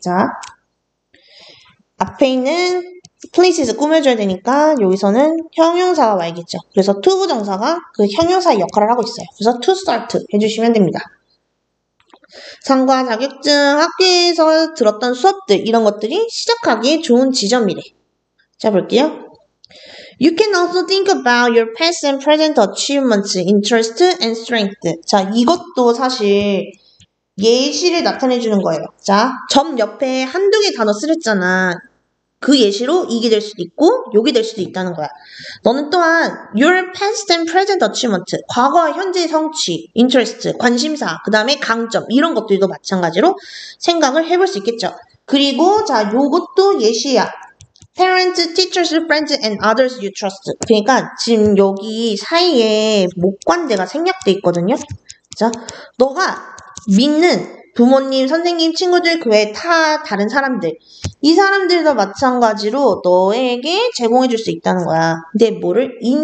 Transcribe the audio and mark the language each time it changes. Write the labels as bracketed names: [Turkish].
[Korean] 자, 앞에 있는 places 꾸며줘야 되니까 여기서는 형용사가 와야겠죠. 그래서 투부정사가 그 형용사의 역할을 하고 있어요. 그래서 to start 해주시면 됩니다. 상과 자격증, 학교에서 들었던 수업들 이런 것들이 시작하기에 좋은 지점이래. 자, 볼게요. [English] You can also think about your past and present achievements, interest and strength. [Korean] 자, 이것도 사실 예시를 나타내주는 거예요. 자, 점 옆에 한두 개 단어 쓰랬잖아. 그 예시로 이게 될 수도 있고 요게 될 수도 있다는 거야. 너는 또한 [English] your past and present achievement, [Korean] 과거와 현재의 성취, interest, 관심사, 그 다음에 강점 이런 것들도 마찬가지로 생각을 해볼 수 있겠죠. 그리고 자, 요것도 예시야. [English] Parents, teachers, friends, and others you trust. [Korean] 그러니까 지금 여기 사이에 목관대가 생략돼 있거든요. 자, 너가 믿는 부모님, 선생님, 친구들, 그 외 다른 사람들. 이 사람들도 마찬가지로 너에게 제공해 줄 수 있다는 거야. 근데 뭐를?